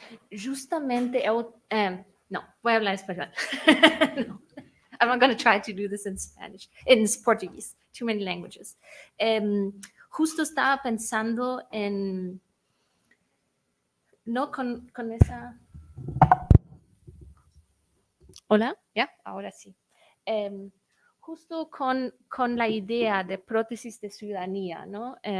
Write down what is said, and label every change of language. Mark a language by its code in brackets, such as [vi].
[es] Justamente no, voy a hablar español. No. [en] I'm going to try to do this in Spanish, in Portuguese, too many languages. [es] Justo estaba pensando en, no con esa... Hola, ¿ya? Ahora sí. Justo con la idea de prótesis de ciudadanía, ¿no?